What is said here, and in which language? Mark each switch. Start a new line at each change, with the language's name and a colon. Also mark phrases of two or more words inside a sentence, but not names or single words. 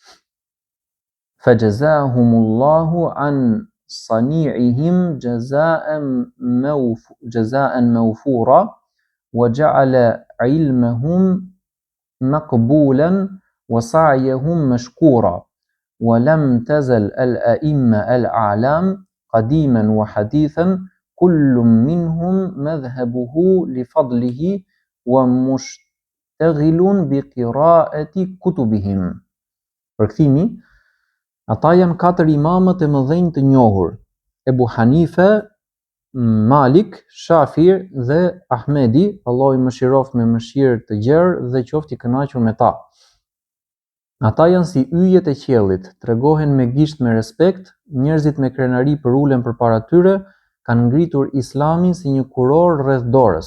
Arabic: فجزاهم الله عن صنيعهم جزاء موفورا وجعل علمهم مقبولا وسعيهم مشكورا. ولم تزل الأئمة الأعلام قديما وحديثا كل منهم مذهبه لفضله ومشتغل بقراءة كتبهم.
Albanian: Përkthimi, ata janë 4 imamët e mëdhenj të njohur: Ebu Hanife, Malik, Shafi dhe Ahmedi, Allahu i mëshiroft me mëshirë të gjerë dhe qoftë i kënaqur me ta. Ata janë si yjet e qiellit, tregohen me gisht me respekt, njerëzit me krenari përulen përpara tyre, kanë ngritur Islamin si një kuror rreth dorës.